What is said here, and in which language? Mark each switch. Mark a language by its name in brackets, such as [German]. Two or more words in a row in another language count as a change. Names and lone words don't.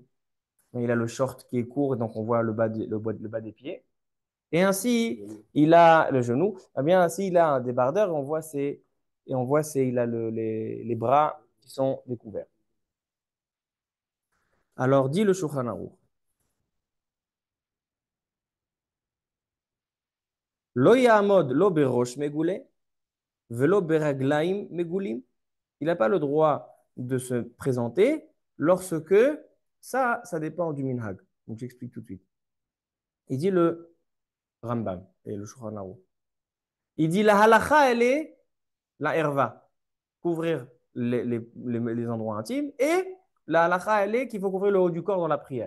[French] Il a le short qui est court, donc on voit le bas des pieds. Et ainsi, il a le genou. Eh bien, ainsi, il a un débardeur et on voit il a les bras qui sont découverts. Alors, dit le Shulchan Aruch, [Hebrew] לא יעמוד לא בראש מגולה ולא ברגליים מגולים. [French] Il n'a pas le droit de se présenter lorsque ça dépend du minhag. Donc, j'explique tout de suite. Il dit le Rambam et le Shulchan Aruch. Il dit la halacha, elle est la herva, couvrir les endroits intimes, et la halacha, elle est qu'il faut couvrir le haut du corps dans la prière.